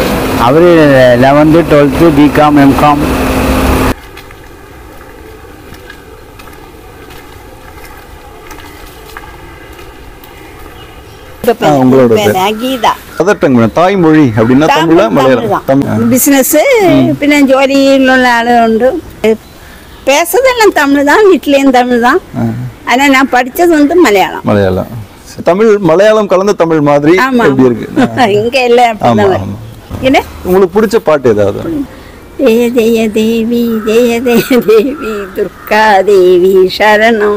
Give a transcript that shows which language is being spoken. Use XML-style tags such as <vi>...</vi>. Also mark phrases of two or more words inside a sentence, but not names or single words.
<ta>அவர் 11th 12th பிகாம் எம்காம். உங்களோட</ta> <en>mother tongue</en> <ta>தாய்மொழி அப்படின்னா தமிழா மலையாளம்?</ta> <ml>பிசினஸ் പിന്നെ ജോലിയിലുള്ള ആളുകളുണ്ട്.</ml> <ta>பேசுறதெல்லாம் தமிழ் தான், வீட்லயும் தமிழ் தான். ஆனா நான் படிச்சது வந்து மலையாளம். மலையாளம். தமிழ் மலையாளம் கலந்த தமிழ் மாதிரி எப்படி இருக்கு? இங்க எல்லாம் என்ன உங்களுக்கு பிடிச்ச பாட்டு ஏதாவது? ஜெய ஜெய தேவி ஜெய ஜெய தேவி துர்கா தேவி சரணம்.</ta>